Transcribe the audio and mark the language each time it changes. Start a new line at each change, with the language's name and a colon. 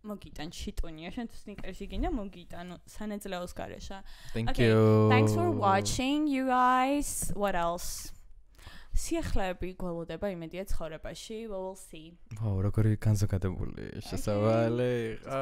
Georgian: მოგიტან შიტონია შენ თუ სნიკერსი გინდა მოგიტანო სანაძლეოს გარეშე
English: thank you thanks for watching you guys what else
Georgian: სიახლეები გველოდება იმედია ცხოვრებაში
English: we will see
Georgian: ვაუ როგორი განზოგადებული შესავალი